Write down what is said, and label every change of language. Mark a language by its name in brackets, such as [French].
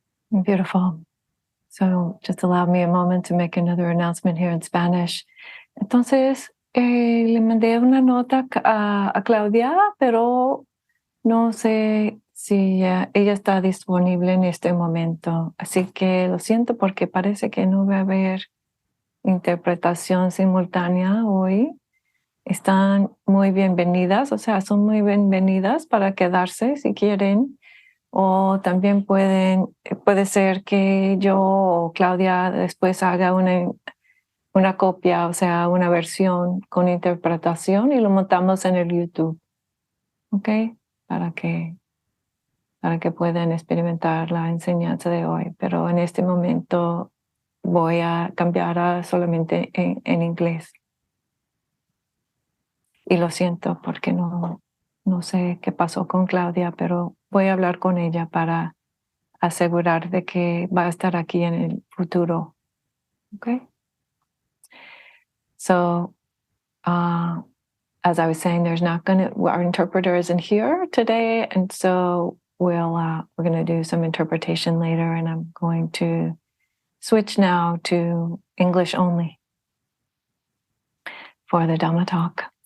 [English] Beautiful. So just allow me a moment to make another announcement here in Spanish. [Spanish] Entonces, le mandé una nota a Claudia, pero no sé si ella está disponible en este momento. Así que lo siento porque parece que no va a haber interpretación simultánea hoy. Están muy bienvenidas, o sea, son muy bienvenidas para quedarse si quieren. O también puede ser que yo o Claudia después haga una copia, o sea, una versión con interpretación y lo montamos en el YouTube, ¿ok? Para que, para que puedan experimentar la enseñanza de hoy. Pero en este momento voy a cambiar a solamente en inglés. Y lo siento porque no sé qué pasó con Claudia, pero voy a hablar con ella para asegurar de que va a estar aquí en el futuro. [English] Okay? So, as I was saying, our interpreter isn't here today, and so we're going to do some interpretation later, and I'm going to switch now to English only for the Dhamma talk.